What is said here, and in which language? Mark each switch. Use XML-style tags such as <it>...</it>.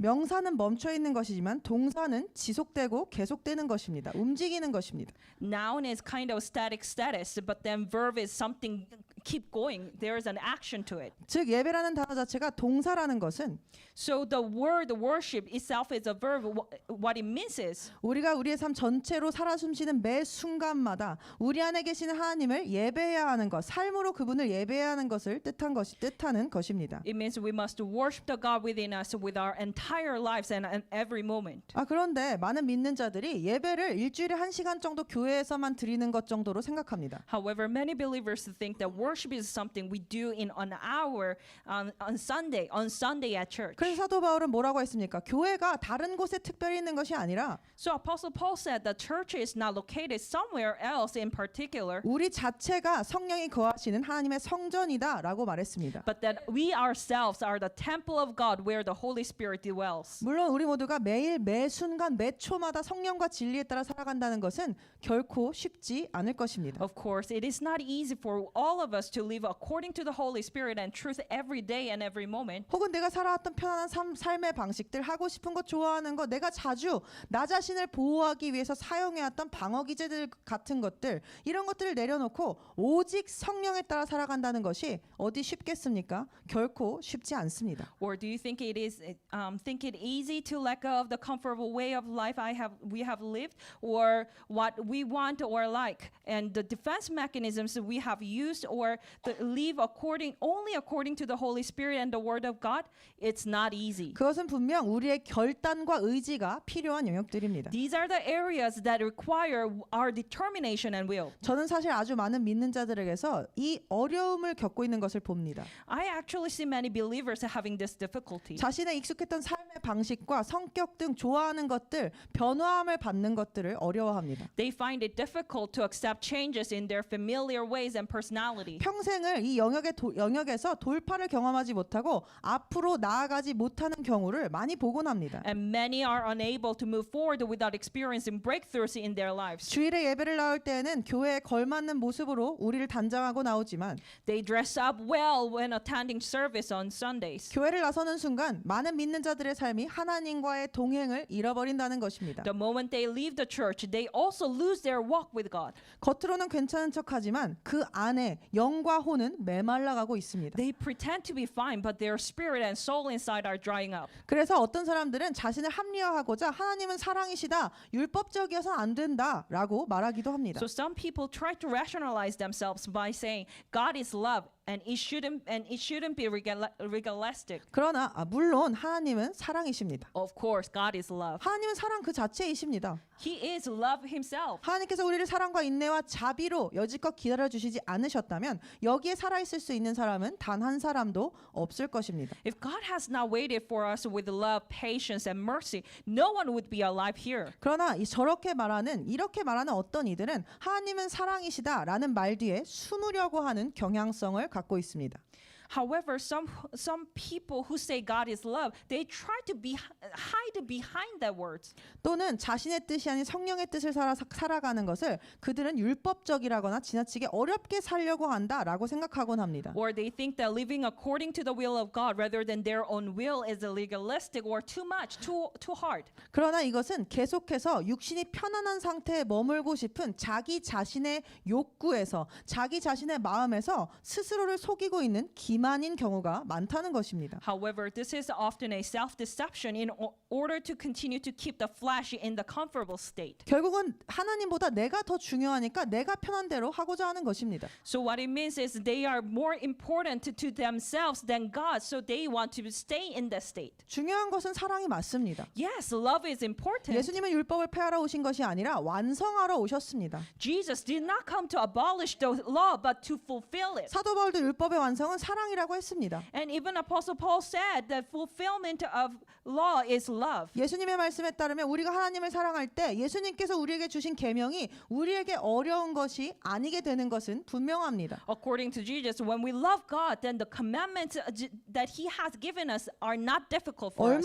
<ko>명사는 멈춰 있는 것이지만 동사는 지속되고 계속되는 것입니다. 움직이는 것입니다.</ko> <en>Noun is kind of static status, but then verb is something keep going. There is an action to it.</en> <ko>즉 예배라는 단어 자체가 동사라는 것은</ko> <en>So the word worship itself is a verb. What it means is</en> <ko>우리가 우리의 삶 전체로 살아 숨쉬는 매 순간마다 우리 안에 계시는 하나님을 예배해야 하는 것, 삶으로 그분을 예배해야 하는 것을 뜻하는 것입니다.</ko> <en>it means we must worship the God within us with our entire lives and every moment.</en> <ko>그런데 많은 믿는 자들이 예배를 일주일에 1시간 정도 교회에서만 드리는 것 정도로 생각합니다.</ko> <en>However, many believers think that worship is something we do in an hour on Sunday at church.</en> <ko>그래서 사도 바울은 뭐라고 했습니까? 교회가 다른 곳에 특별히 있는 것이 아니라</ko> <en>So Apostle Paul said the church is not located somewhere else in particular,</en> <ko>우리 자체가 성령이 거하시는 하나님의 성전이다라고 말했습니다.</ko> <en>but that we ourselves are the temple of God where the Holy Spirit dwells.</en> <ko>물론 우리 모두가 매일 매 순간 매 초마다 성령과 진리에 따라 살아간다는 것은 결코 쉽지 않을 것입니다.</ko> <en>Of course, it is not easy for all of us to live according to the Holy Spirit and truth every day and every moment.</en> <ko>혹은 내가 살아왔던 편안한 삶의 방식들, 하고 싶은 것, 좋아하는 것, 내가 자주 나 자신을 보호하기 위해서 사용해왔던 방어 기제들 같은 것들, 이런 것들을 내려놓고 오직 성령에 따라 살아간다는 것이 어디 쉽겠습니까? 결코 쉽지 않습니다.</ko> <en>Or do you think it easy to let go of the comfortable way of life we have lived, or what we want or like, and the defense mechanisms that we have used, or live only according to the Holy Spirit and the Word of God? It's not easy.</en> <ko>그것은 분명 우리의 결단과 의지가 필요한 영역들입니다.</ko> <en>These are the areas that require our determination and will.</en> <ko>저는 사실 아주 많은 믿는 자들에게서 이 어려움을 겪고 있는 것을 봅니다.</ko> <en>I actually see many believers having this difficulty.</en> <ko>자신의 익숙했던 삶의 방식과 성격 등 좋아하는 것들, 변화함을 받는 것들을 어려워합니다.</ko> <en>They find it difficult to accept changes in their familiar ways and personality.</en> <ko>평생을 이 영역에서 돌파를 경험하지 못하고 앞으로 나아가지 못하는 경우를 많이 보곤 합니다.</ko> <en>And many are unable to move forward without experiencing breakthroughs in their lives.</en> <ko>주일에 예배를 나올 때에는 교회에 걸맞는 모습으로 우리를 단장하고 나오지만</ko> <en>They dress up well when attending service on Sundays.</en> <ko>교회를 나서는 순간 많은 믿는 자들의 삶이 하나님과의 동행을 잃어버린다는 것입니다.</ko> <en>The moment they leave the church, they also lose their walk with God.</en> <ko>겉으로는 괜찮은 척하지만 그 안에 영과 혼은 메말라가고 있습니다.</ko> <en>They pretend to be fine, but their spirit and soul inside are drying up.</en> <ko>그래서 어떤 사람들은 자신을 합리화하고자 하나님은 사랑이시다, 율법적이어서 안 된다라고 말하기도 합니다.</ko> <en>So some people try to rationalize themselves by saying God is love and it shouldn't be legalistic.</en> <ko>그러나 물론 하나님은 사랑이십니다.</ko> <en>Of course, God is love.</en> <ko>하나님은 사랑 그 자체이십니다.</ko> <en>He is love himself.</en> <ko>하나님께서 우리를 사랑과 인내와 자비로 여지껏 기다려주시지 않으셨다면 여기에 살아있을 수 있는 사람은 단 한 사람도 없을 것입니다.</ko> <en>If God has not waited for us with love, patience, and mercy, no one would be alive here.</en> <ko>그러나 이렇게 말하는 어떤 이들은 하나님은 사랑이시다라는 말 뒤에 숨으려고 하는 경향성을 갖고 있습니다.</ko> <en>However, some people who say God is love, they try to hide behind that words.</en> <ko>또는 자신의 뜻이 아닌 성령의 뜻을 살아가는 것을 그들은 율법적이라거나 지나치게 어렵게 살려고 한다라고 생각하곤 합니다.</ko> <en>Or they think that living according to the will of God rather than their own will is legalistic or too much, too hard.</en> <ko>그러나 이것은 계속해서 육신이 편안한 상태에 머물고 싶은 자기 자신의 욕구에서, 자기 자신의 마음에서 스스로를 속이고 있는 기만인 경우가 많다는 것입니다.</ko> <en>However, this is often a self-deception in order to continue to keep the flesh in the comfortable state.</en> <ko>결국은 하나님보다 내가 더 중요하니까 내가 편한 대로 하고자 하는 것입니다.</ko> <en>So what it means is they are more important to themselves than God, so they want to stay in that state.</en> <ko>중요한 것은 사랑이 맞습니다.</ko> <en>Yes, love is important.</en> <ko>예수님은 율법을 폐하러 오신 것이 아니라 완성하러 오셨습니다.</ko> <en>Jesus did not come to abolish the law, but to fulfill it.</en> <ko>사도 바울도 율법의 완성은 사랑이라고 사랑이라고 했습니다.</ko> <en>And even Apostle Paul said that fulfillment of law is love.</en> <ko>예수님의 말씀에 따르면 우리가 하나님을 사랑할 때 예수님께서 우리에게 주신 계명이 우리에게 어려운 것이 아니게 되는 것은 분명합니다.</ko> <en>According to Jesus, when we love God, then the commandments that He has given us are not difficult for us.</en>